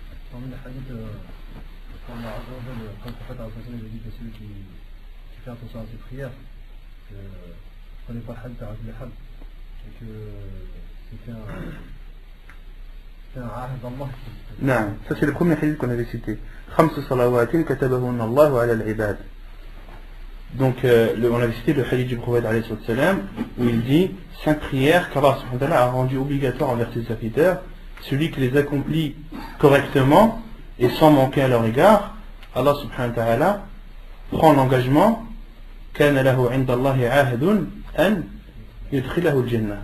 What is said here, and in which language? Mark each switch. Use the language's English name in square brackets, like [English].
[French] Parmi les hadiths, quand le prophète a dit que celui qui fait attention à ses prières, ne connaît pas le hadith de Abdul Had, et que c'était un ahd d'Allah. Non, ça c'est le premier hadith qu'on avait cité. [Arabic] خمس صلوات كتبهن الله على العباد. [French] Donc on avait cité le hadith du prophète alayhi salam où il dit 5 prières qu'Allah subhanahu wa ta'ala a rendues obligatoires envers ses serviteurs. Celui qui les accomplit correctement et sans manquer à leur égard, Allah subhanahu wa ta'ala prend l'engagement [Arabic] كان له عند الله عهد أن يدخله الجنة.